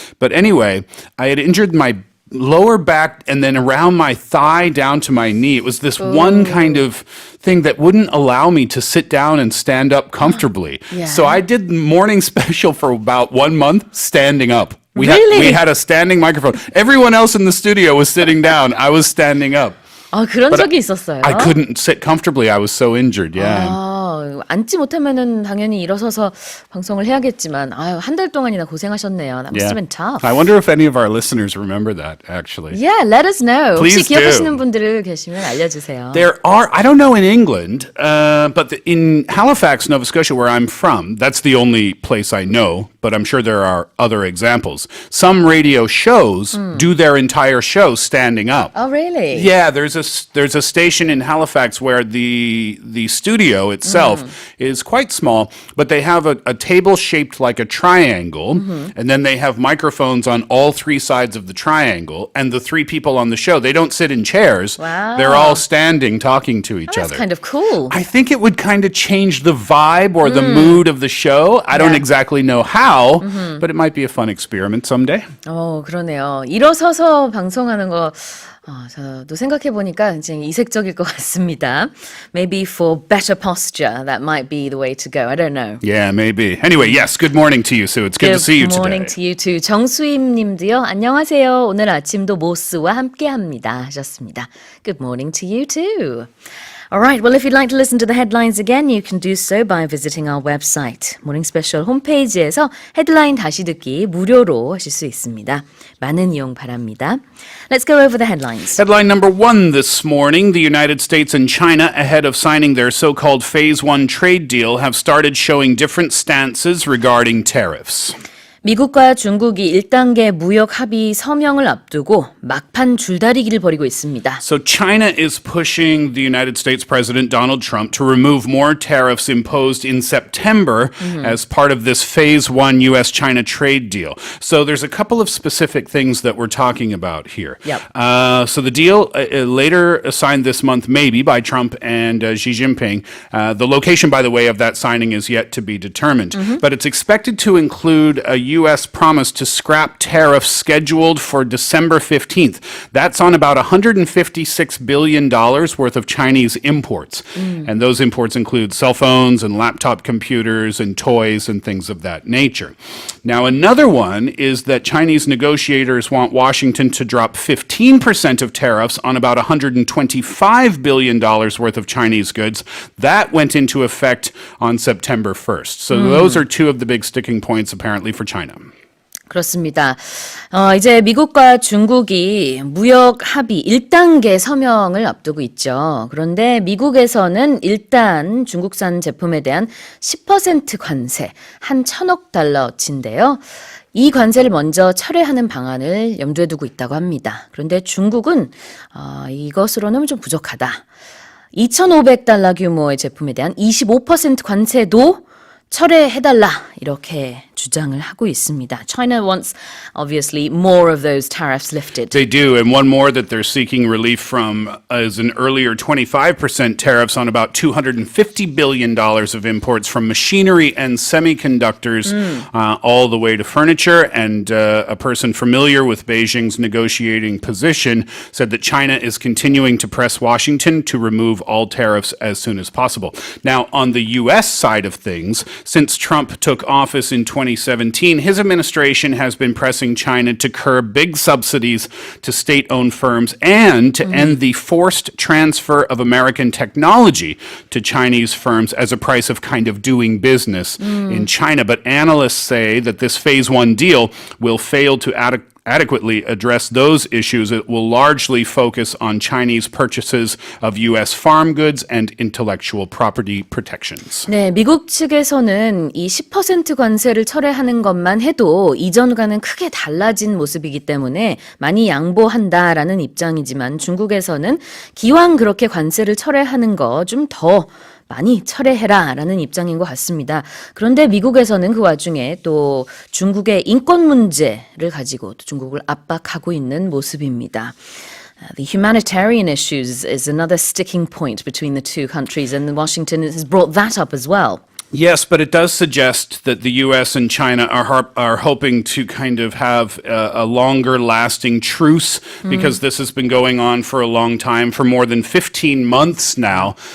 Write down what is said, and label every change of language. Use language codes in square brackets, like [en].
[en] But anyway, I had injured my lower back and then around my thigh down to my knee. It was this one kind of thing that wouldn't allow me to sit down and stand up comfortably. Yeah. So I did Morning Special for about 1 month standing up. We Really? had a standing microphone. Everyone else in the studio was sitting down. I was standing up. [ko] 그런 적이 있었어요. [en] I couldn't sit comfortably. I was so injured. Yeah. [ko] 앉지 못하면은 당연히 일어서서 방송을 해야겠지만 한 달 동안이나 고생하셨네요. [en] That must have been tough. I wonder if any of our listeners remember that, actually. Yeah, let us know. Please [ko] 혹시 기억하시는 분들 계시면 알려주세요. [en] There are, I don't know in England, but in Halifax, Nova Scotia, where I'm from, that's the only place I know, but I'm sure there are other examples. Some radio shows do their entire show standing up. Oh, really? Yeah, there's a station in Halifax where the studio itself is quite small, but they have a table shaped like a triangle, and then they have microphones on all three sides of the triangle, and the three people on the show, they don't sit in chairs. Wow. They're all standing talking to each That's other. kind of cool. I think it would kind of change the vibe or the mood of the show. I don't exactly know how, but it might be a fun experiment someday. [ko] 그러네요. 일어서서 방송하는 거 저도 생각해보니까 굉장히 이색적일 것 같습니다. [en] Maybe for better posture, that might be the way to go. I don't know. Yeah, maybe. Anyway, yes, good morning to you, Sue. It's good to see you Good morning today. to you too. [ko] 정수임 님도요. 안녕하세요. 오늘 아침도 모스와 함께합니다 하셨습니다. [en] Good morning to you too. All right, well, if you'd like to listen to the headlines again, you can do so by visiting our website. [ko] Morning Special 홈페이지에서 헤드라인 다시 듣기 무료로 하실 수 있습니다. 많은 이용 바랍니다. [en] Let's go over the headlines. Headline number 1 this morning, the United States and China, ahead of signing their so-called Phase 1 trade deal, have started showing different stances regarding tariffs. [ko] 미국과 중국이 1단계 무역 합의 서명을 앞두고 막판 줄다리기를 벌이고 있습니다. [en] So China is pushing the United States President Donald Trump to remove more tariffs imposed in September as part of this Phase 1 U.S.-China trade deal. So there's a couple of specific things that we're talking about here. Yep. So the deal later signed this month, maybe, by Trump and Xi Jinping. The location, by the way, of that signing is yet to be determined. But it's expected to include a U.S. promise to scrap tariffs scheduled for December 15th. That's on about $156 billion worth of Chinese imports. And those imports include cell phones and laptop computers and toys and things of that nature. Now, another one is that Chinese negotiators want Washington to drop 15% of tariffs on about $125 billion worth of Chinese goods. That went into effect on September 1st. So those are two of the big sticking points apparently for China. [ko] 그렇습니다. 이제 미국과 중국이 무역 합의 1단계 서명을 앞두고 있죠. 그런데 미국에서는 일단 중국산 제품에 대한 10% 관세, 한 1,000억 달러치인데요. 이 관세를 먼저 철회하는 방안을 염두에 두고 있다고 합니다. 그런데 중국은 이것으로는 좀 부족하다. 2,500달러 규모의 제품에 대한 25% 관세도 철회해달라 이렇게 주장을 하고 있습니다. [en] China wants obviously more of those tariffs lifted. They do, and one more that they're seeking relief from is an earlier 25% tariffs on about $250 billion of imports from machinery and semiconductors all the way to furniture. And a person familiar with Beijing's negotiating position said that China is continuing to press Washington to remove all tariffs as soon as possible. Now, on the U.S. side of things, since Trump took office in 2017, his administration has been pressing China to curb big subsidies to state-owned firms and to end the forced transfer of American technology to Chinese firms as a price of kind of doing business in China. But analysts say that this Phase 1 deal will fail to adequately address those issues, it will largely focus on Chinese purchases of U.S. farm goods and intellectual property protections. [ko] 네, 미국 측에서는 이 10% 관세를 철회하는 것만 해도 이전과는 크게 달라진 모습이기 때문에 많이 양보한다라는 입장이지만 중국에서는 기왕 그렇게 관세를 철회하는 거 좀 더 많이 철회해라라는 입장인 것 같습니다. 그런데 미국에서는 그 와중에 또 중국의 인권 문제를 가지고 또 중국을 압박하고 있는 모습입니다. [en] The humanitarian issues is another sticking point between the two countries, and Washington has brought that up as well. Yes, but it does suggest that the U.S. and China are hoping to kind of have a longer lasting truce because this has been going on for a long time, for more than 15 months now.